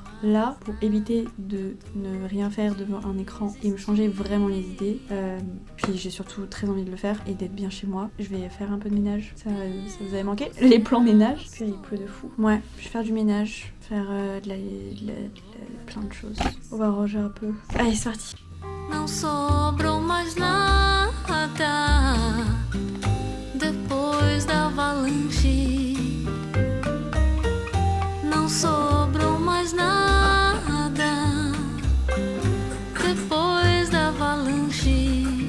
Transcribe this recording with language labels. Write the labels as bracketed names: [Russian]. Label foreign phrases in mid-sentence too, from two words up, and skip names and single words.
[French] Là, pour éviter de ne rien faire devant un écran et me changer vraiment les idées, puis j'ai surtout très envie de le faire et d'être bien chez moi, je vais faire un peu de ménage. Ça vous avait manqué? Les plans ménage. Puis il pleut de fou. Ouais, je vais faire du ménage, faire plein de choses. On va ranger un peu. Allez, c'est parti. [Portuguese] Não sobrou mais nada depois da avalanche. Não sobrou mais nada depois da avalanche.